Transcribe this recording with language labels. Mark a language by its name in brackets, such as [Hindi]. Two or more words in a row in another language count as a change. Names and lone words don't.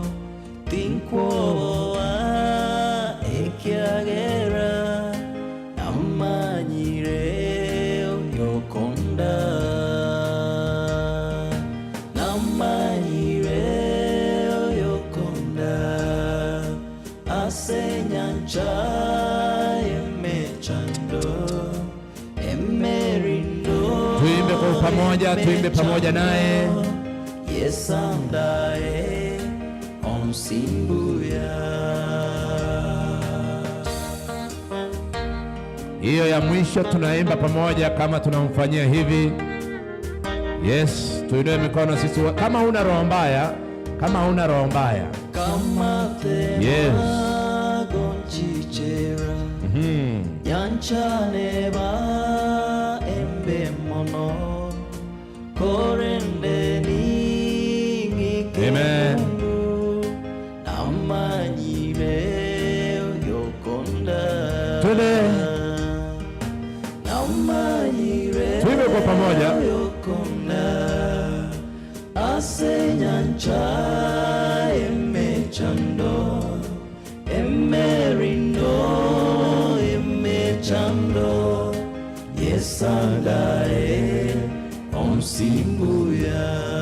[Gusii] tinkoa ekiagera namanyire yokonda namanyire yokonda asenyanja emechando emerindo. [Swahili] Tuimbe kwa pamoja, tuimbe pamoja naye. [Gusii] Yesandae onsimbuya. [Swahili] Hiyo ya mwisho tunaimba pamoja kama tunamfanyia hivi. Yes, tuinue mikono sisi kama una roho mbaya, kama una roho mbaya. Kama yes. [Gusii] Gonchichera. Yanchane ba embe mono korende ni. Amen. Namanyire yokonda. [Swahili] Tuende. Tuimbe kwa pamoja. [Gusii] Asenyanja emechando emerindo emechando yesandae onsimbuya.